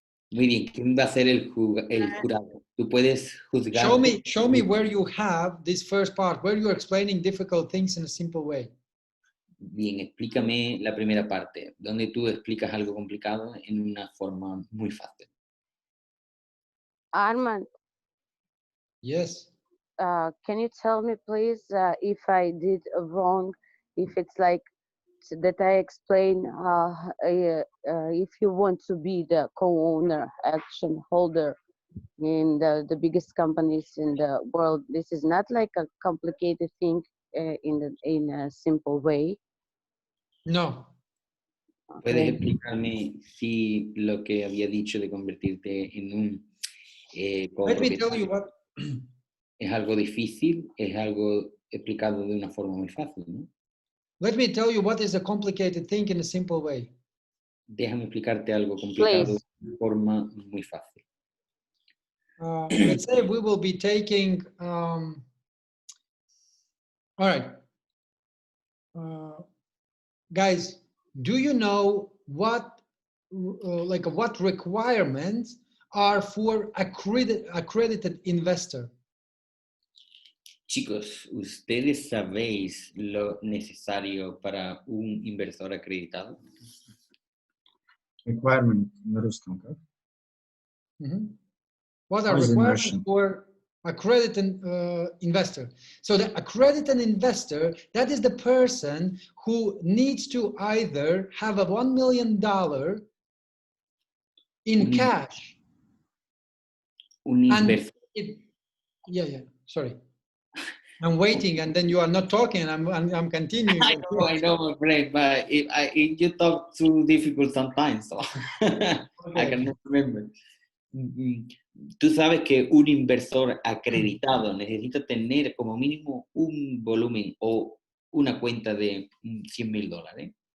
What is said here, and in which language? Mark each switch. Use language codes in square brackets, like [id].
[es] Muy bien, ¿quién va a ser el jurado? Tú puedes juzgar. [en] Show me where you have this first part, where you're explaining difficult things in a simple way. [es] Bien, explícame la primera parte, donde tú explicas algo complicado en una forma muy fácil. Armand. [en] Yes. Can you tell me, please, if I did wrong, if it's like that I explain if you want to be the co-owner, action holder in the biggest companies in the world, this is not like a complicated thing in a simple way. No. [es] ¿Puedes explicarme si lo que había dicho de convertirte en un [en] Let me tell you what. [es] Es algo difícil, es algo explicado de una forma muy fácil, ¿no? [en] Let me tell you what is a complicated thing in a simple way. [es] Déjame explicarte algo complicado [en] Please. [es] de forma muy fácil. [en] Let's say we will be taking, all right, guys, do you know what, what requirements are for accredited investor? [es] Chicos, ¿ustedes sabéis lo necesario para un inversor acreditado? [en] Requirement, Rustam, okay? What are What is requirements immersion? for accredited investor? So the accredited investor, that is the person who needs to either have a $1 million in cash. [es] Un [en] And [es] inversor. [en] yeah, sorry. I'm waiting, and then you are not talking. I'm continuing. I know, my friend, but you talk too difficult sometimes, so I cannot remember. [es] Tú sabes que un inversor acreditado necesita tener como mínimo un volumen o una cuenta de $100,000.